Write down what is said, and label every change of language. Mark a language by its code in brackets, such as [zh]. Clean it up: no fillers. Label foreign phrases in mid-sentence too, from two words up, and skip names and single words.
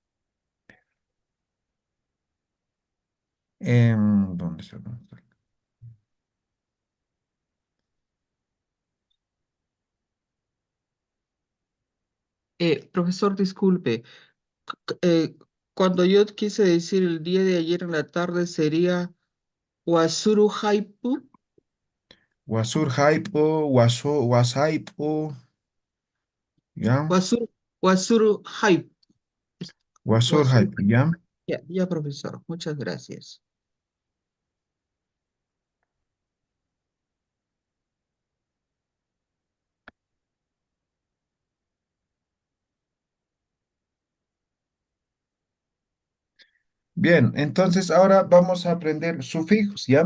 [es] ¿Dónde está? ¿Dónde está? profesor, disculpe. Cuando yo quise decir el día de ayer en la tarde sería [ay] Wasuru Haipu. Wasur haipo, wasaipo, ¿ya? Wasuru, Wasuru Haipu. Wasur Wasuru. haipo, [es] ¿ya? Ya, ya, profesor. Muchas gracias. Bien, entonces ahora vamos a aprender sufijos, ¿ya?